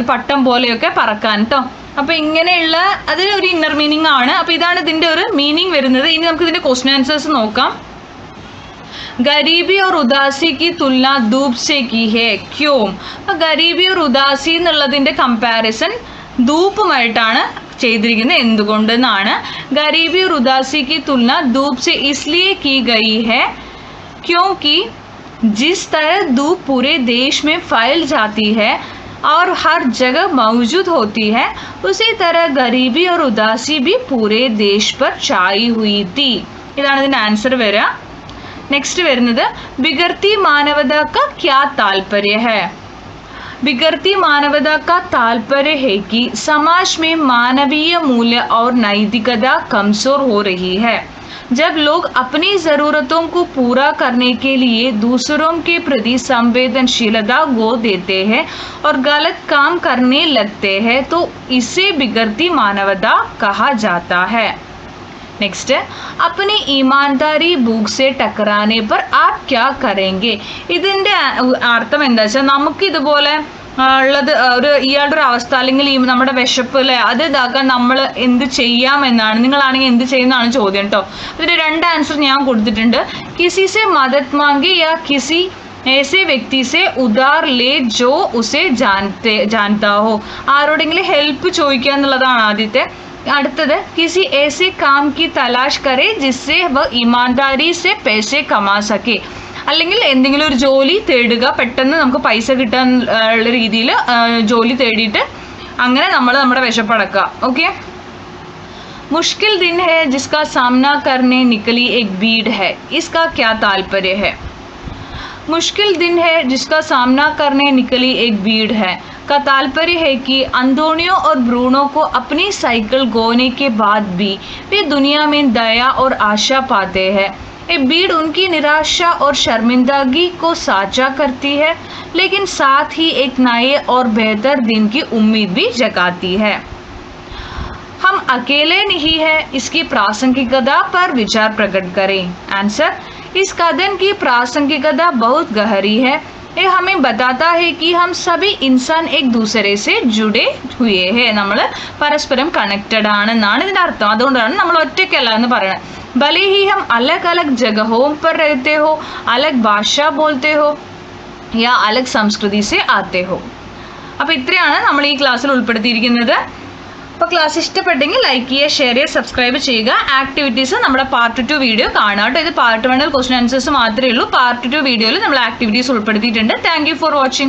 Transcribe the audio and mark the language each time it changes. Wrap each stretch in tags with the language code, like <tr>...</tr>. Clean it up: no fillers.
<ml>ഒരു പട്ടം പോലെയൊക്കെ പറക്കാൻ കേട്ടോ. അപ്പോൾ ഇങ്ങനെയുള്ള അത് ഒരു ഇന്നർ മീനിങ് ആണ്. അപ്പോൾ ഇതാണ് ഇതിൻ്റെ ഒരു മീനിങ് വരുന്നത്. ഇനി നമുക്ക് ഇതിൻ്റെ ക്വസ്റ്റ്യൻ ആൻസേഴ്സ് നോക്കാം.</ml> <hi>ഗരീബി और उदासी की तुलना धूप से की है क्यों?</hi> <ml>അപ്പോൾ</ml> <hi>ഗരീബി और उदासी</hi> <ml>എന്നുള്ളതിൻ്റെ കമ്പാരിസൺ ധൂപ്പുമായിട്ടാണ് ചെയ്തിരിക്കുന്നത്, എന്തുകൊണ്ടെന്നാണ്.</ml> <hi>ഗരീബി और उदासी की तुलना धूप से इसलिए की गई है क्योंकि जिस तरह धूप पूरे देश में फैल जाती है और हर जगह मौजूद होती है, उसी तरह गरीबी और उदासी भी पूरे देश पर छाई हुई थी.</hi> <ml>ഇതാണ് ഇതിൻ്റെ ആൻസർ വരിക.</ml> <hi>नेक्स्ट</hi> <ml>വരുന്നത്</ml> <hi>बिगड़ती मानवता का क्या तात्पर्य है? बिगड़ती मानवता का तात्पर्य है कि समाज में मानवीय मूल्य और नैतिकता कमजोर हो रही है. जब लोग अपनी ज़रूरतों को पूरा करने के लिए दूसरों के प्रति संवेदनशीलता खो देते हैं और गलत काम करने लगते हैं तो इसे बिगड़ती मानवता कहा जाता है. नेक्स्ट, अपनी ईमानदारी भूख से टकराने पर आप क्या करेंगे?</hi> <ml>ഇതിൻ്റെ അർത്ഥം എന്താ വെച്ചാൽ നമുക്ക് ഇതുപോലെ ഉള്ളത് ഒരു ഇയാളുടെ ഒരു അവസ്ഥ അല്ലെങ്കിൽ ഈ നമ്മുടെ വിശപ്പ് അല്ലേ അത് ഇതാക്കാൻ നമ്മൾ എന്ത് ചെയ്യാമെന്നാണ്, നിങ്ങളാണെങ്കിൽ എന്ത് ചെയ്യുന്നതാണ് ചോദ്യം കേട്ടോ. അതിൻ്റെ രണ്ട് ആൻസർ ഞാൻ കൊടുത്തിട്ടുണ്ട്.</ml> <hi>കിസി സെ മദത് മാംഗെ യാ കിസി ऐसे व्यक्ति से उधार ले जो उसे जानता हो.</hi> <ml>ആരോടെങ്കിലും ഹെൽപ്പ് ചോദിക്കുക എന്നുള്ളതാണ് ആദ്യത്തെ. അടുത്തത്</ml> <hi>किसी ऐसे काम की तलाश करे जिससे वह ईमानदारी से पैसे कमा सके.</hi> <ml>അല്ലെങ്കിൽ എന്തെങ്കിലും ഒരു ജോലി തേടുക, പെട്ടെന്ന് നമുക്ക് പൈസ കിട്ടാൻ ഉള്ള രീതിയിൽ ജോലി തേടിയിട്ട് അങ്ങനെ നമ്മൾ നമ്മുടെ വിശപ്പടക്കുക. ഓക്കെ.</ml> <hi>मुश्किल दिन है जिसका सामना करने निकली एक भीड़ है, इसका क्या तात्पर्य है? मुश्किल दिन है जिसका सामना करने निकली एक भीड़ है का तात्पर्य है कि अंतोनियो और ब्रूनो को अपनी साइकिल खोने के बाद भी वे दुनिया में दया और आशा पाते हैं. ये भीड़ उनकी निराशा और शर्मिंदगी को साझा करती है, लेकिन साथ ही एक नए और बेहतर दिन की उम्मीद भी जगाती है. हम अकेले नहीं हैं, इसकी प्रासंगिकता पर विचार प्रकट करें. आंसर, इस कथन की प्रासंगिकता बहुत गहरी है. ये हमें बताता है कि हम सभी इंसान एक दूसरे से जुड़े हुए हैं.</hi> <ml>നമ്മൾ പരസ്പരം കണക്റ്റഡ് ആണെന്നാണ് ഇതിൻ്റെ അർത്ഥം. അതുകൊണ്ടാണ് നമ്മൾ ഒറ്റയ്ക്കല്ല എന്ന് പറയുന്നത്.</ml> <hi>भले ही हम अलग अलग जगहों पर रहते हो, अलग भाषा बोलते हो या अलग संस्कृति से आते हो.</hi> <ml>അപ്പോൾ ഇത്രയാണ് നമ്മൾ ഈ ക്ലാസ്സിൽ ഉൾപ്പെടുത്തിയിരിക്കുന്നത്. അപ്പോൾ ക്ലാസ് ഇഷ്ടപ്പെട്ടെങ്കിൽ ലൈക്ക് ചെയ്യുക, ഷെയർ ചെയ്യുക, സബ്സ്ക്രൈബ് ചെയ്യുക. ആക്ടിവിറ്റീസ് നമ്മുടെ പാർട്ട് 2 വീഡിയോ കാണുക കേട്ടോ. ഇത് പാർട്ട് 1 ക്വസ്റ്റ്യൻ ആൻസേഴ്സ് മാത്രമേ ഉള്ളൂ. പാർട്ട് 2 വീഡിയോയിൽ നമ്മൾ ആക്ടിവിറ്റീസ് ഉൾപ്പെടുത്തിയിട്ടുണ്ട്.</ml> <en>Thank you for watching.</en>